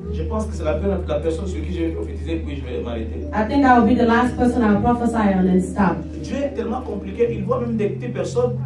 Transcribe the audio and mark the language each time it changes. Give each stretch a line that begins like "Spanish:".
French: Je pense que c'est la personne sur qui je vais prophétiser, puis je vais m'arrêter.
English: I think that will be the last person I'll prophesy on and stop.
French: Dieu est tellement compliqué, il voit même des petites personnes